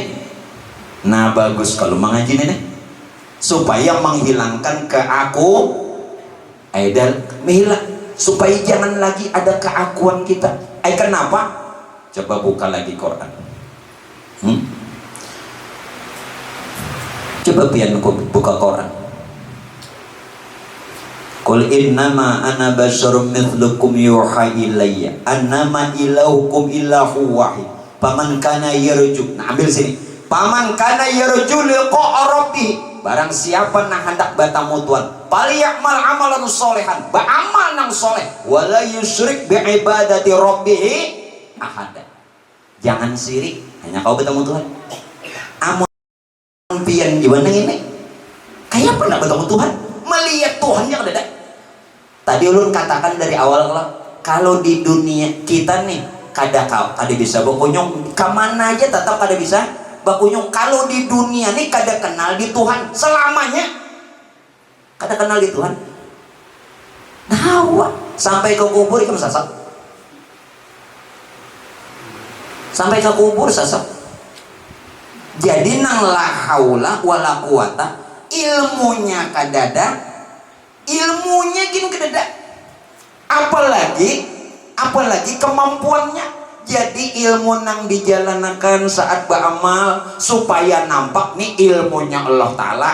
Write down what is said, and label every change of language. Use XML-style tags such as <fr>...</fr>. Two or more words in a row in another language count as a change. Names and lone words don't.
<id>Nah bagus kalau mengaji nenek, supaya menghilangkan dan menghilang, supaya jangan lagi ada keakuan kita. Kenapa? Coba buka lagi Quran. Coba pian buka Quran.</id> <ar>قل إنما أنا بشر مثلكم يوحى إلي أنما إلهكم إله واحد فمن كان يرجو.</ar> <id>Nah ambil sini.</id> <ar>فمن كان يرجو لقاء ربه,</ar> <id>barang siapa nah hendak bertemu Tuhan,</id> <ar>فليعمل عملا صالحا,</ar> <id>beramal nang soleh,</id> <ar>ولا يشرك بعبادة ربه أحدا.</ar> <id>Jangan sirik, hanya kau bertemu Tuhan.</id> <bjn>Amun pian gimana ini? Kayak pernah bertemu Tuhan, melihat Tuhan yang ada. Tadi ulun katakan dari awal kalau di dunia kita nih kada bisa bakunyong, kemana aja tetap kada bisa bakunyong. Kalau di dunia nih kada kenal di Tuhan selamanya, kada kenal di Tuhan. Nah, sampai ke kubur ikam sasak. Sampai ke kubur sasak. Jadi nang</bjn> <ar>لا حول ولا قوة,</ar> <bjn>ilmunya kadada, ilmunya gini kedada, apalagi kemampuannya. Jadi ilmu nang dijalankan saat beramal supaya nampak nih ilmunya Allah Ta'ala.</bjn>